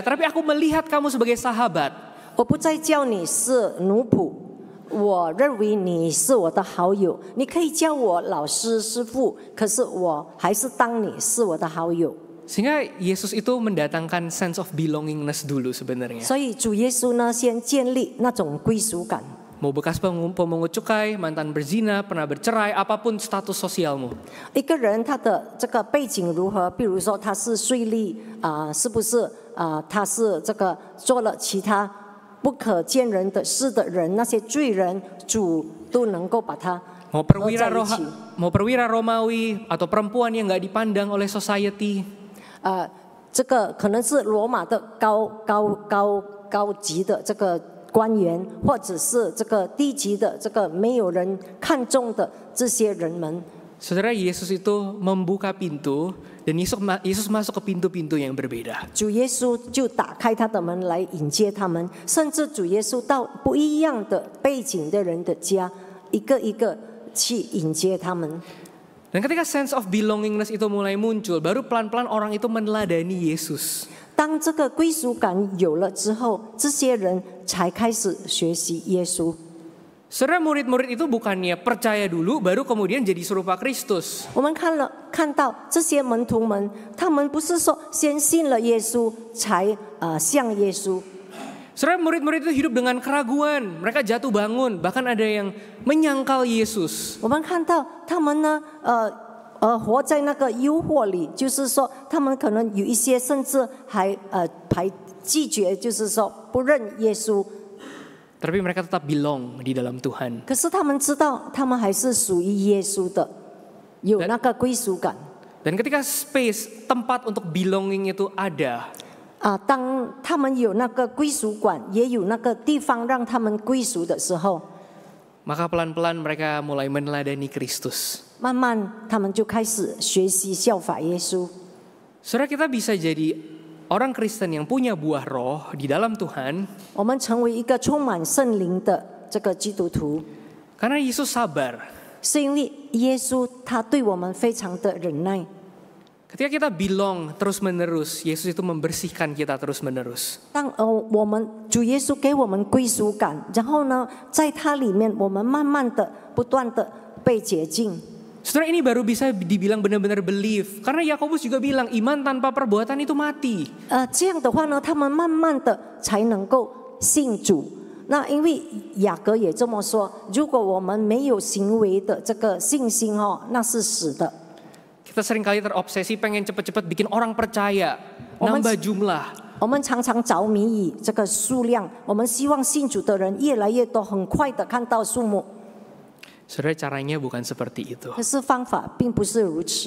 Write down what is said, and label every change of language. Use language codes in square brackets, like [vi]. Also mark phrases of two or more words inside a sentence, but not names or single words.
[id] Tapi aku melihat kamu sebagai sahabat. [zh] 我不再叫你是奴仆，我认为你是我的好友。你可以叫我老师、师傅，可是我还是当你是我的好友。 [id] Sehingga Yesus itu mendatangkan [en] sense of belongingness [id] dulu sebenarnya. [zh] 所以主耶稣呢，先建立那种归属感。 [id] Mau bekas pemungut cukai, mantan berzina, pernah bercerai, apapun status sosialmu. [zh] 一个人他的这个背景如何？比如说他是税吏是不是他是这个做了其他不可见人的事的人，那些罪人，主都能够把他 [id] Mau [zh] 合在一起。 [id] perwira Romawi atau perempuan yang nggak dipandang oleh society. [zh] 这个可能是罗马的高级的这个官员，或者是这个低级的这个没有人看重的这些人们。 [id] Saudara, Yesus itu membuka pintu dan Yesus masuk ke pintu-pintu yang berbeda. [zh] 主耶稣就打开他的门来迎接他们，甚至主耶稣到不一样的背景的人的家，一个一个去迎接他们。 [id] Dan ketika [en] sense of belongingness [id] itu mulai muncul, baru pelan-pelan orang itu meneladani Yesus. [zh] 当这个归属感有了之后，这些人才开始学习耶稣。 [id] Saudara, murid-murid itu bukannya percaya dulu, baru kemudian jadi serupa Kristus. [zh] 我们看到这些门徒们，他们不是说先信了耶稣才像耶稣。 [id] Saudara, murid-murid itu hidup dengan keraguan, mereka jatuh bangun, bahkan ada yang menyangkal Yesus. [zh] 我们看到他们呢，活在那个诱惑里，就是说他们可能有一些甚至还拒绝，就是说不认耶稣。 [id] Tapi mereka tetap belong di dalam Tuhan. [zh] 可是他们知道，他们还是属于耶稣的，有那个归属感。 [id] Dan ketika space, tempat untuk belonging itu ada, [zh] 当他们有那个归属感，也有那个地方让他们归属的时候， [id] maka pelan-pelan mereka mulai meneladani Kristus. [zh] 慢慢他们就开始学习效法耶稣。 [id] Saudara, kita bisa jadi orang Kristen yang punya buah roh di dalam Tuhan. [zh] 我们成为一个充满圣灵的这个基督徒， [id] Karena Yesus sabar. [zh] 是因为耶稣他对我们非常的忍耐。 [id] Ketika kita belong terus-menerus, Yesus itu membersihkan kita terus-menerus. [zh] 当我们主耶稣给我们归属感，然后呢，在他里面，我们慢慢的、不断的被洁净。 [id] Saudara, ini baru bisa dibilang benar-benar believe. Karena Yakobus juga bilang iman tanpa perbuatan itu mati. [zh] 这样的话呢，他们慢慢的才能够信主。那因为雅各也这么说，如果我们没有行为的这个信心那是死的。 [id] Kita seringkali terobsesi pengen cepat-cepat bikin orang percaya, nambah jumlah. [zh] 我们常常着迷于这个数量，我们希望信主的人越来越多，很快的看到数目。 [id] Saudara, caranya bukan seperti itu. [zh] 可是方法并不是如此。